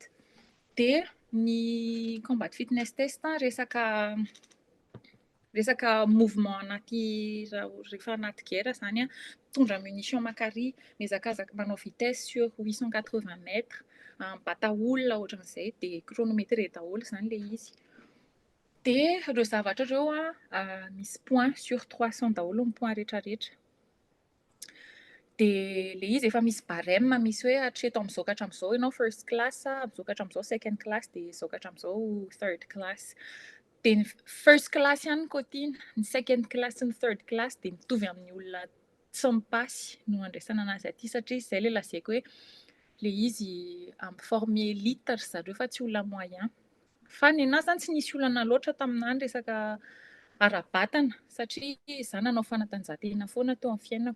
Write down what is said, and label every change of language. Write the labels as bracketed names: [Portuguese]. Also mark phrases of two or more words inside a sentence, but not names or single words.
[Malagasy] Dia ny [English] combat fitness test [Malagasy] resaka mouvement rehefa anaty guerre zany mitondra munition makary, mihazakazaka manao [French] vitesse sur 880 mètres, [Malagasy] mibata olona ohatran'izay dia chronométré daholo zany ilay izy. Dia ireo zavatra ireo misy [French] point sur 300 [Malagasy] daholo ny point rehetrarehetra. Dia ilay izy efa misy barème misy hoe hatreto amin'izao ka hatramin'izao ianao [English] first class, [Malagasy] amin'izao ka hatramin'izao [English] second class [Malagasy] dia izao ka hatramin'izao [English] third class. [Malagasy] Dia ny [English] first class [Malagasy] ihany kotiana, ny [English] second class [Malagasy] sy ny [English] third class [Malagasy] dia mitovy amin'ny olona tsy mipasy no andraisana anazy aty satria izay ilay lazaiko hoe ilay izy [French] forme élite [Malagasy] ry zareo fa tsy olona moyen. Fa ny anahy zany tsy nisy olana loatra taminahy ny resaka ara-batana satria izaho nanao fanatanjahantena foana teo amin'ny fiainako.